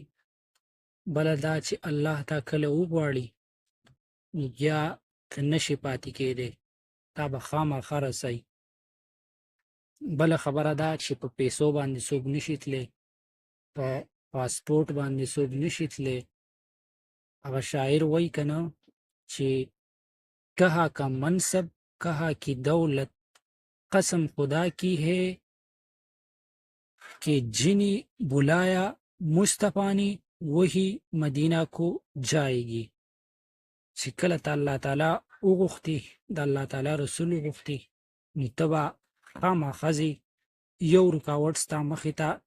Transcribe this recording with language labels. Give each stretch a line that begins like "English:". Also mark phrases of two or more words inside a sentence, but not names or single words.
Pashto: بله دا چې الله تا کله وغواړي، نو بیا ته نشي پاتې کېدی، تا به خامخا رسئ. بله خبره دا چې په پیسو باندې څوک نشي تللی، په پاسپورټ باندې څوک نشي تللی. هغه شاعر وایي که نه چې
Urdu: کہا کا منصب کہا کی دولت قسم خدا کی ہے کہ جنی بلایا مصطفیٰ نے وہی مدینہ کو جائے گی.
Pashto: چې کله ته الله تعالی وغوښتي، د الله تعالی رسول وغوښتي، نو ته به خامخا ځې. یو رکاوټ ستا مخې ته